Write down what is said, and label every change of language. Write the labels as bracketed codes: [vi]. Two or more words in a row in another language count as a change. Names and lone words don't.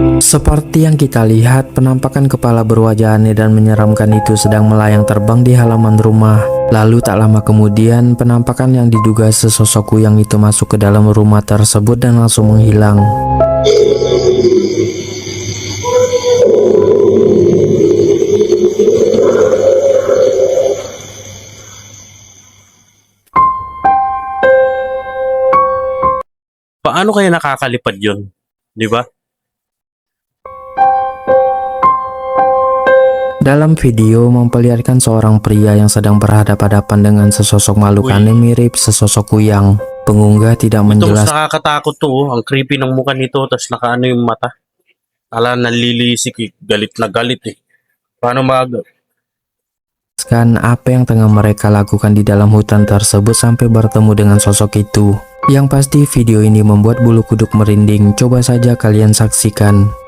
[id] Seperti yang kita lihat, penampakan kepala berwajah aneh dan menyeramkan itu sedang melayang terbang di halaman rumah. Lalu tak lama kemudian, penampakan yang diduga sesosok kuyang itu masuk ke dalam rumah tersebut dan langsung menghilang. [tl] Paano kaya nakakalipad yun? Di ba? [id] Dalam video memperlihatkan seorang pria yang sedang berhadapan-hadapan dengan sesosok makhluk aneh mirip sesosok kuyang. Pengunggah tidak [tl] Ito mas [id] menjelaskan [tl] nakakatakot to. Ang creepy ng mukha nito. Tapos nakaano yung mata. Ala nalilisik eh. Galit na galit eh. Paano [id] apa yang tengah mereka lakukan di dalam hutan tersebut sampai bertemu dengan sosok itu. Yang pasti video ini membuat bulu kuduk merinding. Coba saja kalian saksikan.